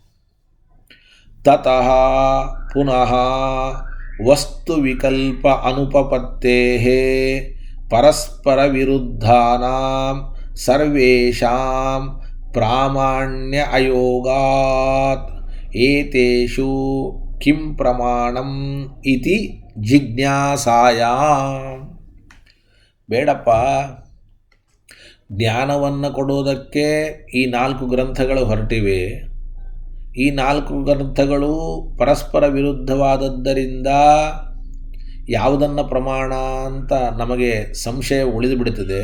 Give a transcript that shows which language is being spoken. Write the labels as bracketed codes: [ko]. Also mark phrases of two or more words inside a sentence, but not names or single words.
[sa] ತತಃ ಪುನಃ ವಸ್ತು ವಿಕಲ್ಪ ಅನುಪಪತ್ತೇಃ ಪರಸ್ಪರ ವಿರುದ್ಧಾನಾಂ ಸರ್ವೇಷಾಂ ಪ್ರಾಮಾಣ್ಯ ಅಯೋಗಾತ್ ಏತೇಷು ಕಿಂ ಪ್ರಮಾಣಂ ಇತಿ ಜಿಜ್ಞಾಸಾಯಾಮ್. [kn] ಬೇಡಪ್ಪ, ಜ್ಞಾನವನ್ನು ಕೊಡೋದಕ್ಕೆ ಈ 4 ಗ್ರಂಥಗಳು ಹೊರಟಿವೆ. ಈ 4 ಗ್ರಂಥಗಳು ಪರಸ್ಪರ ವಿರುದ್ಧವಾದದ್ದರಿಂದ ಯಾವುದನ್ನು ಪ್ರಮಾಣ ಅಂತ ನಮಗೆ ಸಂಶಯ ಉಳಿದು ಬಿಡುತ್ತದೆ.